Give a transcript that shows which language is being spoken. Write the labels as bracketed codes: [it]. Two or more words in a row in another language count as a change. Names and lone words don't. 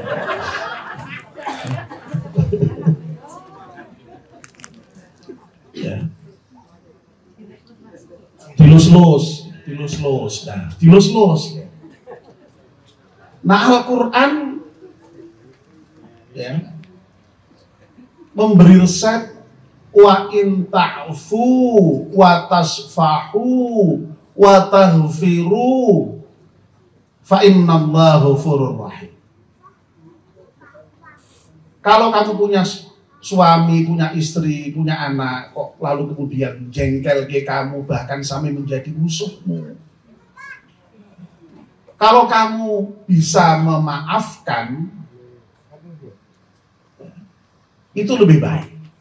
[id] Ya. Dilus-lus. Nah, Al-Quran ya, memberi resep [ar] وإن تعفوا وتصفحوا وتغفروا فإن الله غفور رحيم. [id] Kalau kamu punya suami, punya istri, punya anak, kok lalu kemudian jengkel ke kamu, bahkan sampai menjadi musuhmu, kalau kamu bisa memaafkan, itu lebih baik.